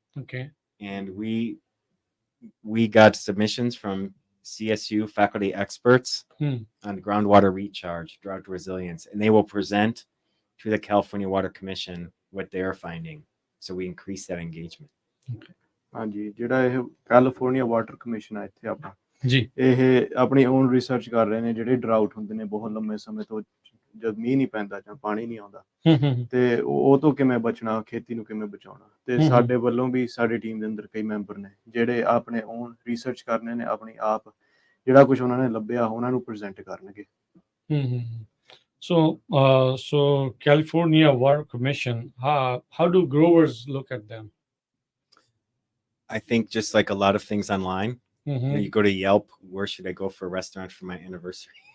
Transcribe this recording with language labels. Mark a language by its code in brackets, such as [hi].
[en] Okay. And we got submissions from CSU faculty experts on groundwater recharge, drought resilience, and they will present to the California Water Commission what they are finding. So we increase that engagement. Okay. [pa] ਹਾਂਜੀ ਜਿਹੜਾ ਇਹ California water commission ਆ ਇੱਥੇ ਆਪਣਾ ਜੀ ਇਹ ਆਪਣੀ on research ਕਰ ਰਹੇ ਨੇ ਜਿਹੜੇ ਡਰਾਊਟ ਹੁੰਦੇ ਨੇ ਬਹੁਤ ਲੰਮੇ ਸਮੇਂ ਤੋਂ ਜਦ ਮੀਂਹ ਨਹੀਂ ਪੈਂਦਾ ਜਾਂ ਪਾਣੀ ਨਹੀਂ ਆਉਂਦਾ ਤੇ ਉਹ ਤੋਂ ਕਿਵੇਂ ਬਚਣਾ ਖੇਤੀ ਨੂੰ ਕਿਵੇਂ ਬਚਾਉਣਾ ਤੇ ਸਾਡੇ ਵੱਲੋਂ ਵੀ ਸਾਡੀ ਟੀਮ ਦੇ ਅੰਦਰ ਕਈ ਮੈਂਬਰ ਨੇ ਜਿਹੜੇ ਆਪਣੇ ਓਨ ਰਿਸਰਚ ਕਰਨੇ ਨੇ ਆਪਣੀ ਆਪ ਜਿਹੜਾ ਕੁਝ ਉਹਨਾਂ ਨੇ ਲੱਭਿਆ ਉਹਨਾਂ ਨੂੰ ਪ੍ਰੈਜ਼ੈਂਟ ਕਰਨਗੇ [en] So California Water Commission, how do growers look at them? I think just like a lot of things online, you go to Yelp, where should I go for a restaurant for my anniversary?